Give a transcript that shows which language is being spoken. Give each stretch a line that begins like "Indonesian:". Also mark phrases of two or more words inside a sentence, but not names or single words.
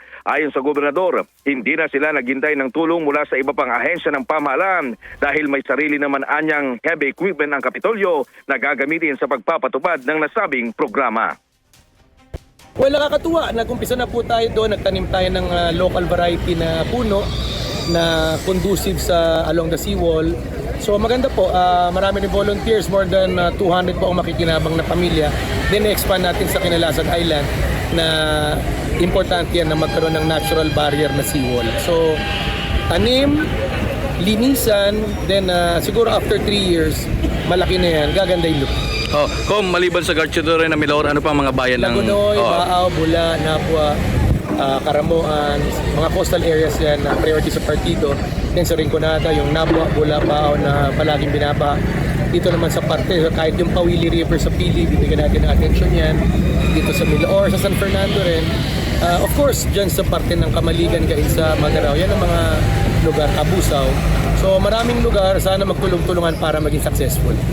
Filipino: Ayon sa gobernador, hindi na sila naghintay ng tulong mula sa iba pang ahensya ng pamahalaan dahil may sarili naman anyang
English: heavy equipment
Filipino: ang Kapitolyo na gagamitin sa pagpapatupad ng nasabing programa. Well, nakakatuwa. Nag-umpisa na po tayo doon. Nagtanim tayo ng
English: local variety
Filipino: na puno na conducive sa
English: along the seawall.
Filipino: So maganda po. Marami rin volunteers.
English: More than 200
Filipino: po ang makikinabang na pamilya. Then expand natin sa Kinalasan Island na importante yan na magkaroon ng
English: natural barrier
Filipino: na seawall. So tanim, linisan, then siguro
English: after 3 years,
Filipino: malaki na yan. Gaganda yung look. Kung maliban sa Garchidore na Milaor, ano pa ang mga bayan ng... Lagunoy, Baaw, Bula, Nabwa, Karamoan, mga
English: coastal areas
Filipino: yan na priority sa partido. Then sa Rinconada, yung Nabwa, Bula, Baaw na palaging binaba. Dito naman sa parte, kahit yung Pawili River sa Pili, bibigyan natin ng attention yan. Dito sa Milaor, sa San Fernando rin.
English: Of course,
Filipino: dyan sa parte ng Kamaligan, Gainsa, Magarao, yan ang mga lugar, Abusaw. So maraming lugar, sana magtulong-tulungan para maging successful.